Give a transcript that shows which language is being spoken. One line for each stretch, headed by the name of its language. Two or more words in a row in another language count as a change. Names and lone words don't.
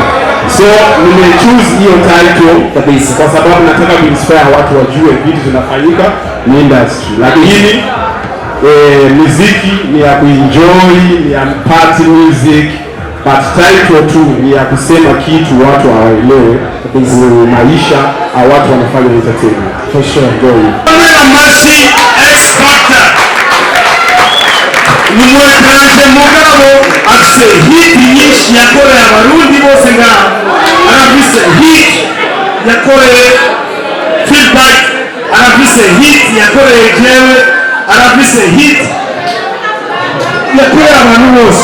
Swahili: So nimechoose hiyo title kabisa kwa sababu nataka kuinspire watu wajue vitu vinafanyika ni industry, lakini muziki ni ya kuenjoy, ni ya
English: party music.
Swahili: But title tu ni ya kusema kitu watu hawaelewe maisha au watu wanafanya entertainment.
English: For sure, go.
Swahili: Menshi X Fecta.
Rundi: Umuhinyanyuzi mugabo afise hit nyinshi yakoreye abarundi bose ngaho arafise hit yakoreye feedback arafise hit yakoreye jewe arafise hit yakoreye abantu bose.